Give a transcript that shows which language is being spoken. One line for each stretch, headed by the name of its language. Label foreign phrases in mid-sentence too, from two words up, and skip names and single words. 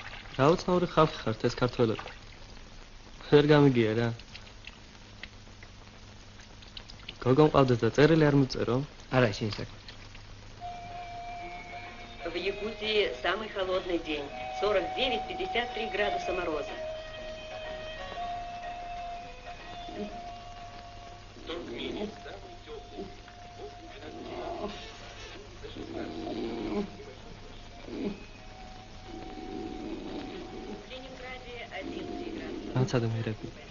Georgian: რა უცნაური ხალხი ხართ ეს ქართველები. ვერ გამიგია რა. გოგო მყავდეს და წერილი არ მოწერო? არა, შენ საქმე.
Russian: В Якутии самый холодный день. 49-53 градуса мороза. В Ленинграде 11 градусов.
Georgian: Აცადო მერები.